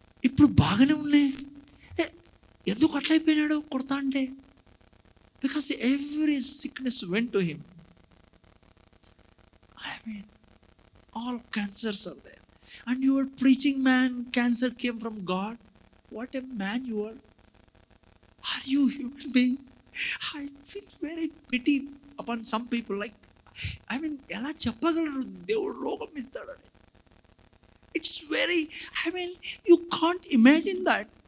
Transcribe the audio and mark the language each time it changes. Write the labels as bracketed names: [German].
[Telugu] ఇప్పుడు బాగానే ఉన్నాయి, ఎందుకు అట్లయిపోయినాడు కొడతా అంటే? [English] Because every sickness went to him. I mean, all cancers are there. And you are preaching, man, cancer came from God. What a man you are. Are you human being? I feel very pity upon some people. Like, I mean, [Telugu] ఎలా చెప్పగలరు దేవుడు రోగం ఇస్తాడని? [English] It's very, I mean, you can't imagine that.